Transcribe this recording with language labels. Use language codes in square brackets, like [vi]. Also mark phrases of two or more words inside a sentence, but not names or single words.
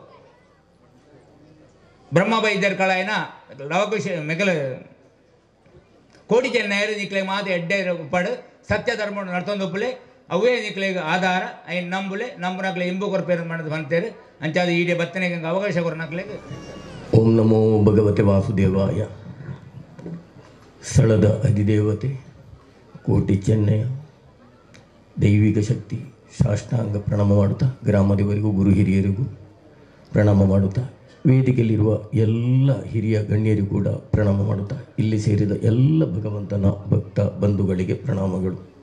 [tcy] ಬ್ರಹ್ಮ ವೈದ್ಯರ ಕಳಾಯನ ಲವಕುಶ ಮೆಗಲು ಕೋಟಿ ಚೆನ್ನೈರು ನಿಕ್ಲಿಗೆ ಮಾತು ಎಡ್ಡೆ ಪಡು ಸತ್ಯ ಧರ್ಮ ನಡ್ತೊಂದೊಪ್ಪಲೆ ಅವೇ ನಿಕ್ಲಿಗೆ ಆಧಾರ ಐನ್ ನಂಬುಲೆ ನಂಬುನಕ್ಲೆ ಇಂಬು ಕೊರಪೇರು ಮಾಡೋದು ಬಂತೇರು ಅಂಚಾದ ಈಡೆ ಬತ್ತನೆಗೆ ಅವಕಾಶ ಕೊರನಕ್ಲೆಗೆ [sa] ಓಂ ನಮೋ ಭಗವತೆ ವಾಸುದೇವಾಯ. [kn] ಸ್ಥಳದ ಅಧಿದೇವತೆ ಕೋಟಿ ಚೆನ್ನಯ ದೈವಿಕ ಶಕ್ತಿ ಸಾಷ್ಟಾಂಗ ಪ್ರಣಾಮ ಮಾಡುತ್ತಾ ಗ್ರಾಮದವರಿಗೂ ಗುರು ಹಿರಿಯರಿಗೂ ಪ್ರಣಾಮ ಮಾಡುತ್ತಾ ವೇದಿಕೆಯಲ್ಲಿರುವ ಎಲ್ಲ ಹಿರಿಯ ಗಣ್ಯರಿಗೂ ಕೂಡ ಪ್ರಣಾಮ ಮಾಡುತ್ತಾ ಇಲ್ಲಿ ಸೇರಿದ ಎಲ್ಲ ಭಗವಂತನ ಭಕ್ತ ಬಂಧುಗಳಿಗೆ ಪ್ರಣಾಮಗಳು.